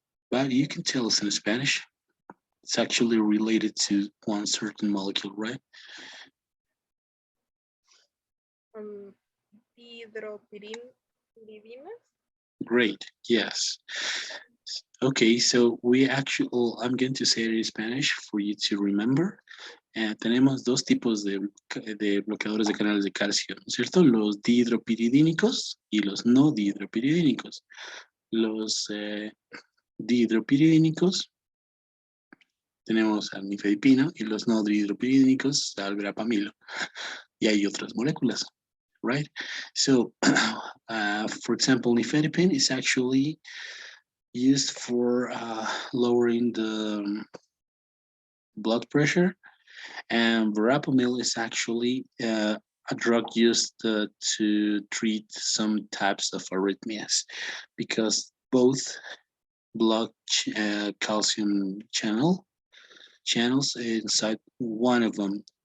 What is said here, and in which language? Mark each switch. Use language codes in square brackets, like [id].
[en] But you can tell us in Spanish. It's actually related to one certain molecule, right? Um, dihydropyridines. Great. Yes. Okay, so I'm going to say it in Spanish for you to remember. [es] Tenemos dos tipos de bloqueadores de canales de calcio, ¿no es cierto? Los dihidropiridínicos y los no dihidropiridínicos. Los dihidropiridínicos tenemos al nifedipino y los no dihidropiridínicos al verapamilo. Y hay otras moléculas, right? [en] So, for example, nifedipine is actually used for lowering the blood pressure, and verapamil is actually a drug used to treat some types of arrhythmias, because both block calcium channels inside one of them.